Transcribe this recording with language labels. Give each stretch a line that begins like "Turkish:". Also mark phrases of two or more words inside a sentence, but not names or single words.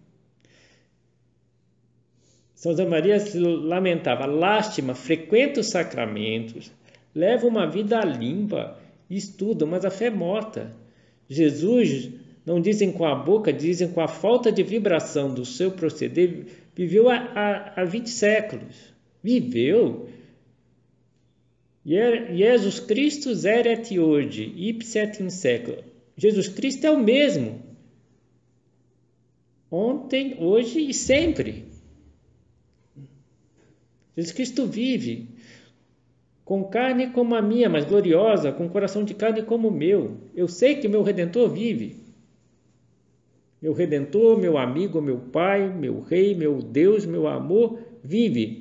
Portuguese: São José Maria se lamentava: lástima, frequenta os sacramentos, leva uma vida limpa, estuda, mas a fé é morta. Jesus, não dizem com a boca, dizem com a falta de vibração do seu proceder, viveu há 20 séculos. Viveu.
Latin: Jesus Christus erat hoje, ipse et in secula.
Portuguese: Jesus Cristo é o mesmo. Ontem, hoje e sempre. Jesus Cristo vive com carne como a minha, mas gloriosa, com coração de carne como o meu. Eu sei que o meu Redentor vive. Meu Redentor, meu amigo, meu Pai, meu Rei, meu Deus, meu amor, vive.